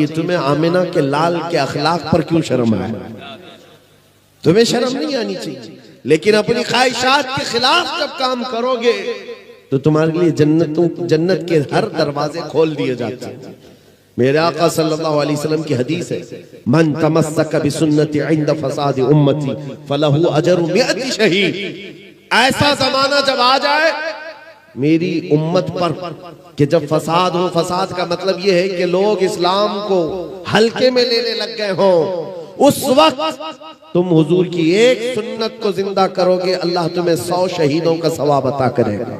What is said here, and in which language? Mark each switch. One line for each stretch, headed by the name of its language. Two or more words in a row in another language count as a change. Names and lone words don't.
Hindi: तुम्हें आमिना के लाल के अखलाक पर क्यों शर्म आए? तुम्हें शर्म नहीं आनी चाहिए। लेकिन अपनी ख्वाहिशात के खिलाफ जब काम करोगे तो तुम्हारे लिए जन्नत के हर दरवाजे खोल दिए जाते हैं। मेरे आका
Arabic: صلى الله عليه وسلم
Hindi: की हदीस है,
Arabic: من تمسك بسنتي عند فساد أمتي فله أجر مائة شهيد.
Hindi: ऐसा जमाना जब आ जाए मेरी उम्मत पर कि जब फसाद हो, फसाद का मतलब यह है कि लोग इस्लाम को हल्के में लेने लग गए हों, उस वक्त तुम हुजूर की एक सुन्नत को जिंदा करोगे, अल्लाह तुम्हें 100 शहीदों का सवाब अता करेगा।